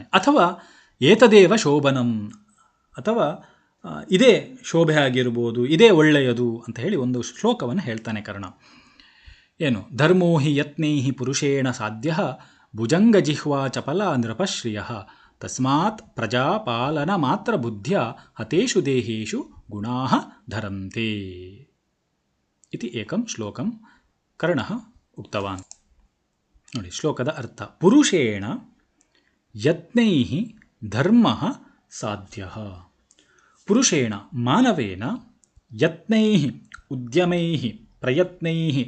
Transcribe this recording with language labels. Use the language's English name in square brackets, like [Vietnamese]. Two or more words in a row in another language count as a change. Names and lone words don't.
[Kannada] ಅಥವಾ [Sanskrit] ಏತದೇವ ಶೋಭನಂ, [Kannada] ಅಥವಾ ಇದೇ ಶೋಭೆ ಆಗಿರ್ಬೋದು, ಇದೇ ಒಳ್ಳೆಯದು ಅಂತ ಹೇಳಿ ಒಂದು ಶ್ಲೋಕವನ್ನು ಹೇಳ್ತಾನೆ ಕರ್ಣ. [Sanskrit] ಏನು, ಧರ್ಮೋ ಹಿ ಯತ್ನೈ ಪುರುಷೇಣ ಸಾಧ್ಯ ಭುಜಂಗ ಜಿಹ್ವಾ ಚಪಲ ನೃಪಶ್ರಿಯ ತಸ್ಮಾತ್ ಪ್ರಜಾಪಾಲನ ಮಾತ್ರ ಬುದ್ಧ್ಯ ಹತೇಷು ದೇಹೇಷು ಗುಣಾಃ ಧರಂತೆ ಇತಿ ಏಕಂ ಶ್ಲೋಕಂ ಕರ್ಣಃ ಉಕ್ತವಾನ್. [Kannada] ನೋಡಿ ಶ್ಲೋಕದ ಅರ್ಥ, [Sanskrit] ಪುರುಷೇಣ ಯತ್ನೈ ಧರ್ಮಃ ಸಾಧ್ಯಃ, ಪುರುಷೇಣ ಮಾನವೇನ ಯತ್ನೈ ಉದ್ಯಮೈ ಪ್ರಯತ್ನೈ